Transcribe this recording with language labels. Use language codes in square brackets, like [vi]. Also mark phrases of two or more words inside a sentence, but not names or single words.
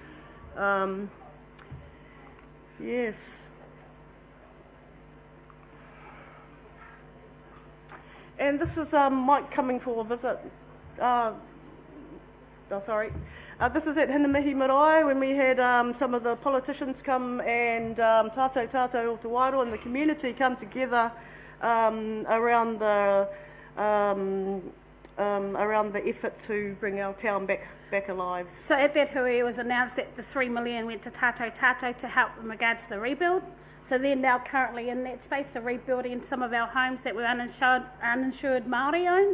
[en] Yes. And this is Mike coming for a visit. This is at Hinamihi Marae when we had some of the politicians come and tātou o te Wairoa and the community come together around the effort to bring our town back alive. So at that hui it was announced that the 3 million went to tātou to help in regards to the rebuild. So they're now currently in that space, they're rebuilding some of our homes that were uninsured Māori owned.